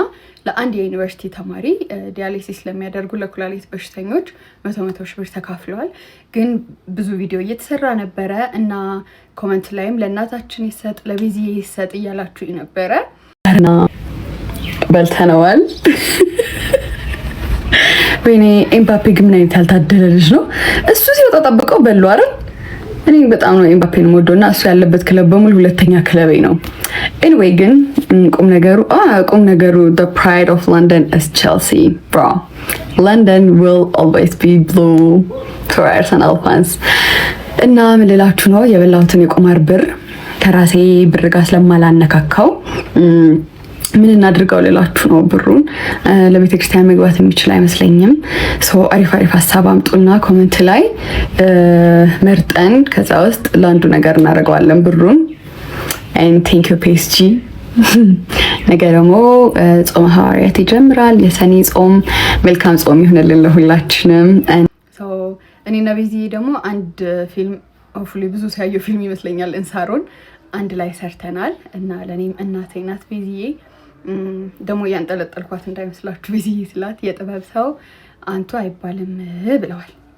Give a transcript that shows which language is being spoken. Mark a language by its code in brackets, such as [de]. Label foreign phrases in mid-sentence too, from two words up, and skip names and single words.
[am] ለአንድ የዩኒቨርሲቲ ተማሪ ዲያሊሲስ ለሚያደርጉ ለኩላሊት በሽተኞች 100 ሺህ ብር ተካፍለዋል። ግን ብዙ ቪዲዮ እየተሰራ ነበረ እና ኮመንት ላይም ለእናታችን ይሰጥ ለቤዚ ይሰጥ እያላችሁ ነበረ እና በልተነዋል። ወይኔ ኤምባፔ ግን ምን አይነት ያልታደለ ልጅ ነው። እሱ ሲወጣ ጠብቀው በሉ አይደል? እኔ በጣም ነው ኤምባፔን የምወደውና እሱ ያለበት ክለብ በሙሉ ሁለተኛ ክለቤ ነው። ኤኒዌይ ግን ቁም ነገሩ [en] the pride of London is Chelsea bro. London will always be blue for Arsenal fans. [am] እና ምን ልላችሁ ነው የበላሁትን የቁማር ብር ከራሴ ብር ጋር ስለማላነካካው ምን እናድርገው ልላችሁ ነው። ብሩን ለቤተክርስቲያን መግባት የሚችል አይመስለኝም። ሶ አሪፍ ሀሳብ አምጡና ኮሜንት ላይ መርጠን ከዛ ውስጥ ለአንዱ ነገር እናደርገዋለን ብሩን። [en] and thank you [am] PSG ነገ ደግሞ ጾመ ሐዋርያት ይጀምራል። የሰኔ ጾም መልካም ጾም ይሁንልን ለሁላችንም። ሶ እኔና ቤዚ ደግሞ አንድ ፊልም ሆፕፉሊ ብዙ ሲያየው ፊልም ይመስለኛል እንሳሮን አንድ ላይ ሰርተናል እና ለኔም እናቴ ናት ቤዚዬ። ደግሞ ያንጠለጠልኳት እንዳይመስላችሁ ቤዚዬ ስላት የጥበብ ሰው አንቱ አይባልም ብለዋል።